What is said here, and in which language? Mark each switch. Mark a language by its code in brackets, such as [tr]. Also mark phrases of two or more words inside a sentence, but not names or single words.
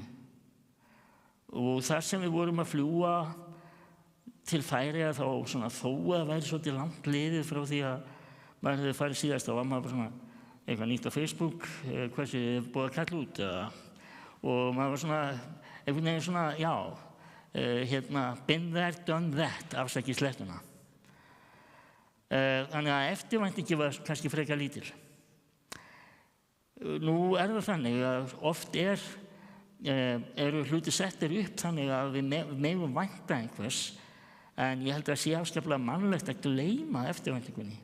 [is] Og þar sem við vorum að fljúga til Færeyja þá svona þó að það væri svolítið langt liðið frá því að maður hefði farið síðast, þá var maður bara svona eitthvað nýtt á Facebook, hversu búið að kalla út og maður var svona einhvern veginn svona, [en] been there, done that, [is] afsakið slettuna. Þannig að eftirvæntingi var kannski frekar lítil. Nú það þannig að oft eru hluti settir upp þannig að við megum vænta einhvers, en ég held að sé afskaplega mannlegt að gleyma eftirvæntingunni.